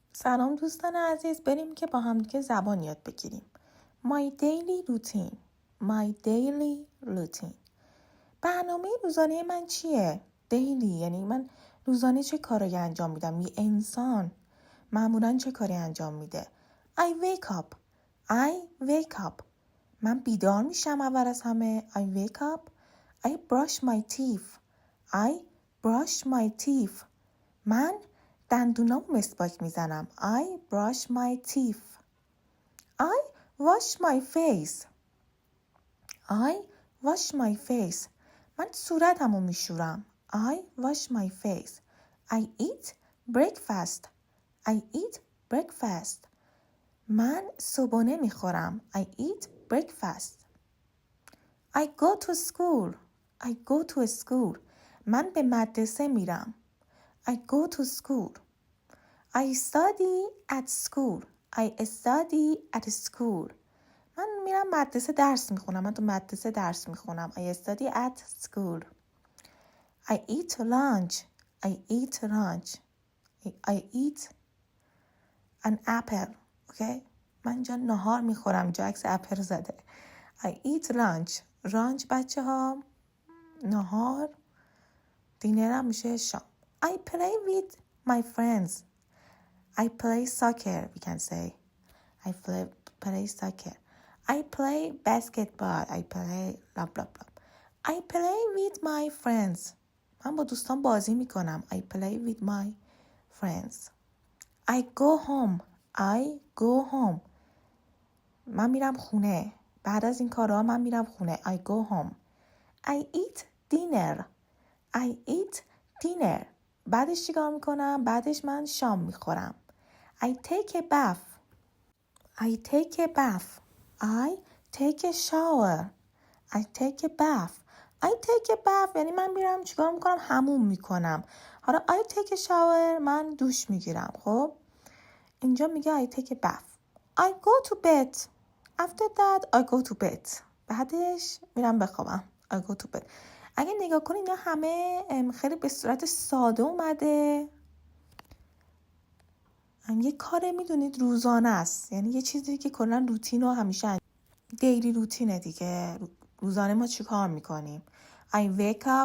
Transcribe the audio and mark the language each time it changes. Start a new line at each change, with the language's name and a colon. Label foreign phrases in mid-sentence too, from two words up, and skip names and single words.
Persian: سلام دوستان عزیز، بریم که با هم دیگه زبان یاد بگیریم.
English: My daily routine. My daily routine.
Persian: برنامه روزانه من چیه؟ daily یعنی من روزانه چه کاری انجام میدم؟ یه انسان معمولاً چه کاری انجام میده؟
English: I wake up. I wake up.
Persian: من بیدار میشم اول از همه.
English: I wake up. I brush my teeth. I brush my teeth.
Persian: من دندونامو مسواک میزنم.
English: I brush my teeth. I wash my face. I wash my face.
Persian: من صورتمو میشورم.
English: I wash my face. I eat breakfast. I eat breakfast.
Persian: من صبحانه میخورم.
English: I eat breakfast. I go to school. I go to school.
Persian: من به مدرسه میرم.
English: I go to school. I study at school. I study at school.
Persian: من میرم مدرسه درس میخونم. من تو مدرسه درس میخونم.
English: I study at school. I eat lunch. I eat lunch. I eat an apple. Okay?
Persian: من اینجا نهار میخورم. اینجا عکس اپل زده.
English: I eat lunch.
Persian: lunch بچه ها نهار. دینرم میشه شام.
English: I play with my friends. I play soccer, we can say. I play soccer. I play basketball. I play blah blah blah. I play with my friends.
Persian: من با دوستان بازی میکنم.
English: I play with my friends. I go home. I go home.
Persian: من میرم خونه. بعد از این کارها من میرم خونه.
English: I go home. I eat dinner. I eat dinner.
Persian: بعدش چیکار میکنم؟ بعدش من شام میخورم.
English: I take a bath. I take a bath. I take a shower. I take a bath. I take a bath
Persian: یعنی من میرم چیکار میکنم؟ حموم میکنم. حالا
English: I take a shower
Persian: من دوش میگیرم. خب اینجا میگه
English: I take a bath. I go to bed. After that I go to bed.
Persian: بعدش میرم بخوابم.
English: I go to bed.
Persian: اگه نگاه کنید اینا همه خیلی به صورت ساده اومده. یه کار میدونید روزانه است، یعنی یه چیزی که کلا روتین و همیشه
English: daily routine
Persian: دیگه. روزانه ما چی کار میکنیم؟
English: I wake up.